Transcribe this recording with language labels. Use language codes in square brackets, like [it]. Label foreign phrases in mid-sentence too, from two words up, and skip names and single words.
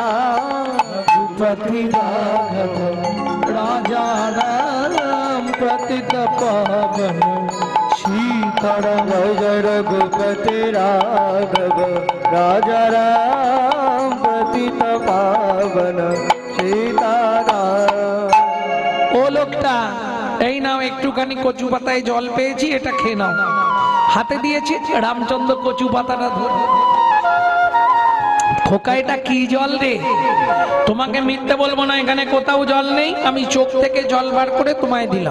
[hi] रघुपति राघव राजा राम पतित पावन सीताराम। जय जय रघुपति राघव राजा राम पतित पावन सीताराम। [bn] ও লোকটা, এই নাও একটুখানি কচু পাতায় জল পেয়েছি, এটা খেয়ে নাও। হাতে দিয়েছি, রামচন্দ্র কচু পাতাটা ধরে, খোকা এটা কি জল রে? তোমাকে মিথ্যে বলবো না, এখানে কোথাও জল নেই, আমি চোখ থেকে জল বার করে তোমায় দিলাম।